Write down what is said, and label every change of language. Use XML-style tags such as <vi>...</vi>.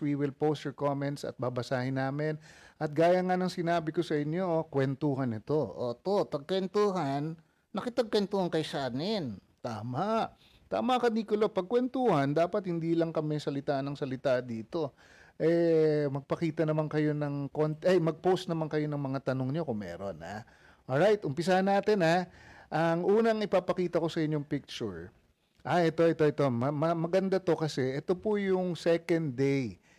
<en>We will post your comments</en> <tl>at babasahin namin. At gaya nga ng sinabi ko sa inyo, kwentuhan ito. O to, tagkwentuhan, nakitagkwentuhan kay Sanin. Tama. Tama ka, Nicolo. Pagkwentuhan, dapat hindi lang kami salita ng salita dito. Magpakita naman kayo ng mag-post naman kayo ng mga tanong nyo kung meron, ha. Alright, umpisahan natin, ha. Ang unang ipapakita ko sa inyong picture. Ito. Maganda to kasi ito po yung second day.</tl>